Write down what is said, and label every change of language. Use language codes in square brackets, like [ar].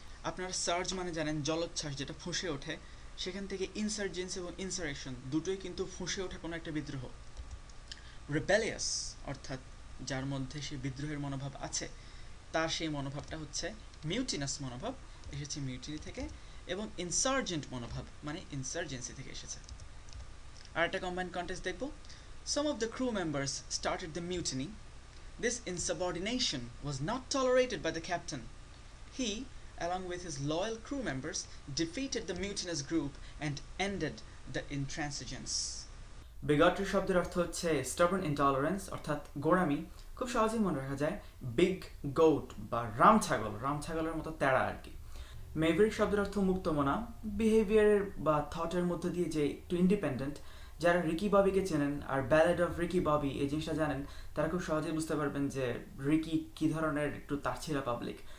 [bn] আপনারা সার্জ মানে জানেন জলোচ্ছ্বাস, যেটা ফুঁসে ওঠে, সেখান থেকে ইনসার্জেন্সি এবং ইনসারেকশন দুটোই কিন্তু ফুঁসে ওঠা কোনো একটা বিদ্রোহ। রেবেলিয়াস অর্থাৎ যার মধ্যে সেই বিদ্রোহের মনোভাব আছে, তার সেই মনোভাবটা হচ্ছে মিউটিনাস মনোভাব, এসেছে মিউটিনি থেকে, এবং ইনসার্জেন্ট মনোভাব মানে ইনসার্জেন্সি থেকে এসেছে। আর একটা কম্বাইন্ড কন্টেক্সট দেখব। [en] Some of the crew members started the mutiny. This insubordination was not tolerated by the captain. He, along with his loyal crew members, defeated the mutinous group and ended the intransigence. [bn] বিগটরি শব্দের অর্থ হচ্ছে stubborn intolerance অর্থাৎ গোঁড়ামি। খুব সহজেই মনে রাখা যায়, big goat বা রামছাগল, রামছাগলের মতো তেড়া আর কি। মেভরিক শব্দের অর্থ মুক্তমনা, বিহেভিয়ারের বা থটের মধ্যে দিয়ে যে একটু ইন্ডিপেন্ডেন্ট। যারা রিকি ববিকে চেনেন আর ব্যালেড অফ রিকি ববি এই জিনিসটা জানেন, তারা খুব সহজেই বুঝতে পারবেন যে রিকি কী ধরনের একটু তারছিলা পাবলিক।